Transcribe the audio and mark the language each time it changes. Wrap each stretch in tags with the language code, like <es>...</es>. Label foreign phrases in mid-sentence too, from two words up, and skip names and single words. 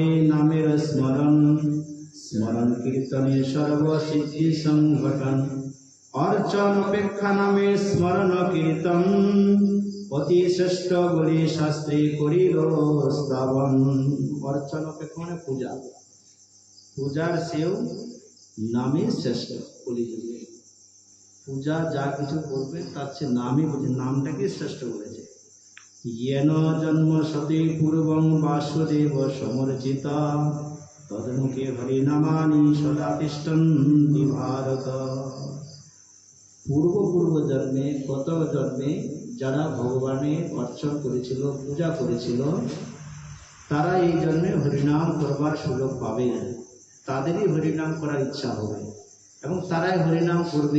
<bn>নামের স্মরণ স্মরণ কীর্তনে সর্বসিদ্ধি সংঘটন অর্চন অপেক্ষা নামে স্মরণ কীর্তন অতি শ্রেষ্ঠ বলে শাস্ত্রে করিল স্থাপন অর্চন অপেক্ষা মানে পূজা পূজার সেও নামে শ্রেষ্ঠ কলিযুগে পূজা যা কিছু করবে তার চেয়ে নামই বলছে নামটাকে শ্রেষ্ঠ বলেছে</bn> <sa>येन जन्म सती पूर्वं वासुदेव समर्चिता तदमुखे हरिनामानि सदा तिष्ठन्ति भारत</sa> <bn>পূর্ব জন্মে কত জন্মে যারা ভগবানের অর্চন করেছিল পূজা করেছিল তারা এই জন্মে হরিনাম করবার সুযোগ পাবে তাদেরই হরিনাম করার ইচ্ছা হবে এবং তারাই হরিনাম করবে</bn>